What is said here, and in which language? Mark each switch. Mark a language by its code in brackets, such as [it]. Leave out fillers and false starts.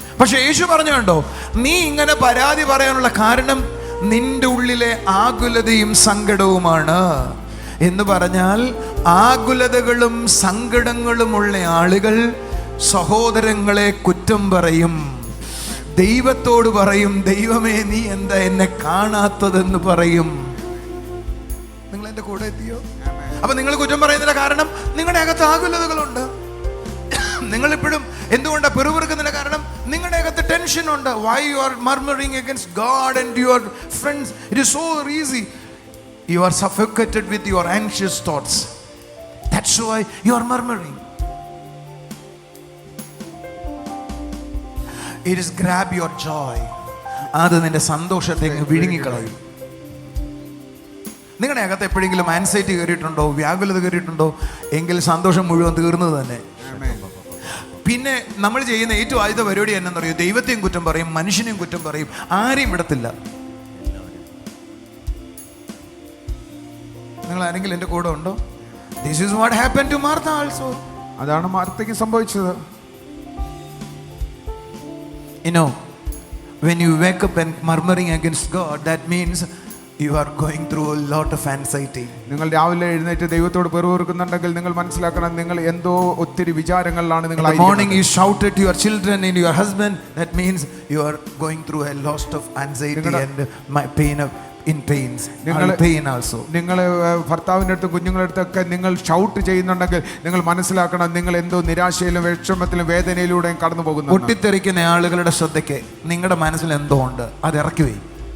[ml] പക്ഷെ യേശു പറഞ്ഞു കണ്ടോ, നീ ഇങ്ങനെ പരാതി പറയാനുള്ള കാരണം നിന്റെ ഉള്ളിലെ ആകുലതയും സങ്കടവുമാണ് എന്ന് പറഞ്ഞാൽ, ആകുലതകളും സങ്കടങ്ങളുമുള്ള ആളുകൾ സഹോദരങ്ങളെ കുറ്റം പറയും, ദൈവത്തോട് പറയും, ദൈവമേ നീ എന്താ എന്നെ കാണാത്തതെന്ന് പറയും. നിങ്ങൾ എൻ്റെ കൂടെ എത്തിയോ? അപ്പൊ നിങ്ങൾ കുറ്റം പറയുന്നതിന്റെ കാരണം നിങ്ങളുടെ അകത്ത് ആകുലതകളുണ്ട്. നിങ്ങൾ ഇപ്പോഴും എന്തുകൊണ്ടാണ് പെറുപിറുക്കുന്നതിന്റെ കാരണം നിങ്ങളുടെ അകത്ത് ടെൻഷൻ ഉണ്ട്. [en] Why you are murmuring against God and your friends? It is so easy. You are suffocated with your anxious thoughts. That's why you are murmuring. It is grab your joy. [ml] അത് നിന്റെ സന്തോഷത്തെ വിഴുങ്ങിക്കളയും. നിങ്ങളുടെ അകത്ത് എപ്പോഴെങ്കിലും anxiety കയറിയിട്ടുണ്ടോ, വ്യാകുലത കയറിയിട്ടുണ്ടോ എങ്കിൽ സന്തോഷം മുഴുവൻ തീർന്നത് തന്നെ. പിന്നെ നമ്മൾ ചെയ്യുന്ന ഏറ്റവും ആദ്യത്തെ പരിപാടി എന്നു പറയും, ദൈവത്തെയും കുറ്റം പറയും, മനുഷ്യനെയും കുറ്റം പറയും, ആരെയും വിടത്തില്ല. നിങ്ങൾ ആരെങ്കിലും എൻ്റെ കൂടെ ഉണ്ടോ? [en] This is what happen to Martha also. [ml] അതാണ് മാർത്തയ്ക്ക് സംഭവിച്ചത്. [en] You know, when you wake up and murmuring against God, that means you are going through a lot of anxiety. [ml] നിങ്ങൾ രാവിലെ എഴുന്നേറ്റ് ദൈവത്തോട് പെറുപെറുക്കുന്നുണ്ടെങ്കിൽ നിങ്ങൾ മനസ്സിലാക്കണം, നിങ്ങൾ എന്തോ ഒത്തിരി വിചാരങ്ങളിലാണ് നിങ്ങൾ. [en] In the morning you shout at your children and your husband, that means you are going through a lot of anxiety and pain in pains. pain also. [ml] നിങ്ങൾ ഭർത്താവിൻ്റെ അടുത്തും കുഞ്ഞുങ്ങളുടെ അടുത്തൊക്കെ നിങ്ങൾ ഷൗട്ട് ചെയ്യുന്നുണ്ടെങ്കിൽ നിങ്ങൾ മനസ്സിലാക്കണം, നിങ്ങൾ എന്തോ നിരാശയിലും വിഷമത്തിലും വേദനയിലൂടെയും കടന്നു പോകുന്നു. പൊട്ടിത്തെറിക്കുന്ന ആളുകളുടെ ശ്രദ്ധയ്ക്ക് നിങ്ങളുടെ മനസ്സിൽ എന്തോ ഉണ്ട്, അത് ഇറക്കി വയ്ക്കും.